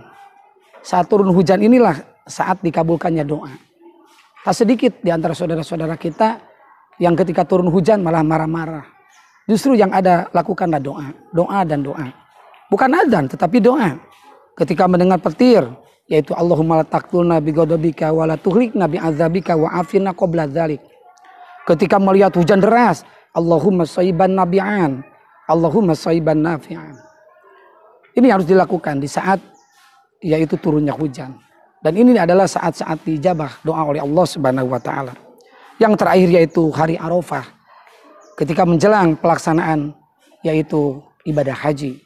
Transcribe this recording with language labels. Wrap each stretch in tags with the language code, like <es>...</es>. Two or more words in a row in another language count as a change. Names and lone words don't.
<id>Saat turun hujan inilah saat dikabulkannya doa. Tak sedikit di antara saudara-saudara kita yang ketika turun hujan malah marah-marah. Justru yang ada lakukanlah doa, doa dan doa. Bukan adzan tetapi doa. Ketika mendengar petir, yaitu</id> <ar>اللهم لا تقتلنا بغضبك ولا تهلكنا بعذابك وعافنا قبل ذلك.</ar> <id>Ketika melihat hujan deras,</id> <ar>اللهم صيبا نابعا، اللهم صيبا نافعا.</ar> <id>Ini harus dilakukan di saat yaitu turunnya hujan. Dan ini adalah saat-saat dijabah doa oleh Allah</id> <ar>سبحانه وتعالى.</ar> <id>Yang terakhir yaitu hari Arafah. Ketika menjelang pelaksanaan yaitu ibadah haji.</id>